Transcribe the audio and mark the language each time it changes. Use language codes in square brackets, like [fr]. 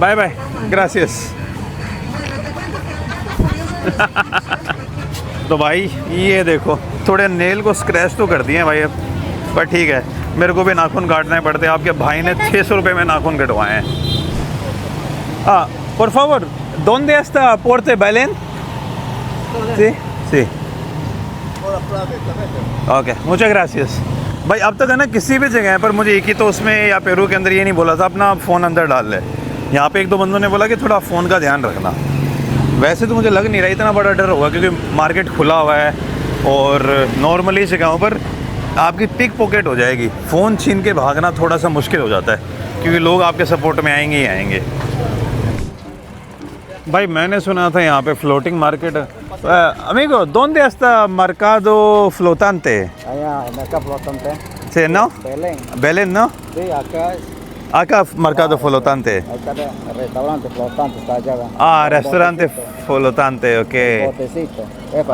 [en] Bye bye, ग्रासियस। [hi] तो भाई ये देखो थोड़े नेल को स्क्रैच तो कर दिए हैं भाई अब, पर ठीक है, मेरे को भी नाखून काटने पड़ते हैं। आपके भाई ने 600 रुपये में नाखून कटवाए हैं। [es] por favor, ¿dónde está Porte Belén? Sí, sí. [hi] Okay, मुझे ग्रासियस। भाई अब तक है ना किसी भी जगह पर मुझे एक ही तो उसमें या पेरू के अंदर ये नहीं बोला था अपना फ़ोन अंदर डाल ले। यहाँ पे एक दो बंदों ने बोला कि थोड़ा फ़ोन का ध्यान रखना। वैसे तो मुझे लग नहीं रहा इतना बड़ा डर होगा, क्योंकि मार्केट खुला हुआ है और नॉर्मली जगहों पर आपकी पिक पॉकेट हो जाएगी। फ़ोन छीन के भागना थोड़ा सा मुश्किल हो जाता है, क्योंकि लोग आपके सपोर्ट में आएंगे ही आएंगे। भाई मैंने सुना था यहाँ पे floating market. [es] amigo, ¿dónde está mercado flotante? Allá, en el mercado flotante. Sí, ¿no? Belén. Belén, ¿no? Sí, acá es. Acá mercado flotante. Ahí está el restaurante flotante, está allá. Ah, restaurante flotante, ok. Botecito. Epa,